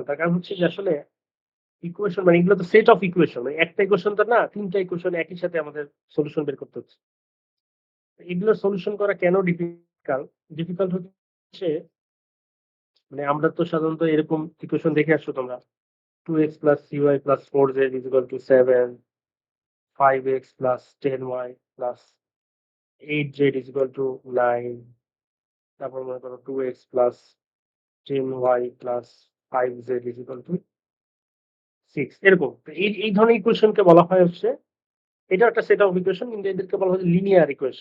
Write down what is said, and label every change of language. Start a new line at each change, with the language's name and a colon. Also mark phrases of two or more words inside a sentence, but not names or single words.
Bangla: তার কারণ হচ্ছে যে আসলে ইকুয়েশন মানে এগুলো তো
English: set of equation.
Bangla: মানে একটা ইকুয়েশন তো না, ৩ টা ইকুয়েশন একই সাথে আমাদের সলিউশন বের করতে হচ্ছে। এগুলোর সলিউশন করা কেন ডিফিকাল্ট? ডিফিকাল্ট হচ্ছে মানে আমরা তো সাধারণত এরকম ইকুয়েশন দেখে আসছো তোমরা। 2x + 3y + 4z = 7, 5x + 10y + 8z = 9, তারপর মনে করো 2x + 10y + 5z = 6 এরকম। তো এই ধরনের ইকুয়েশনকে বলা হয় হচ্ছে এটা একটা
English: set of equation
Bangla: কিন্তু এদেরকে বলা হয়
English: linear equation.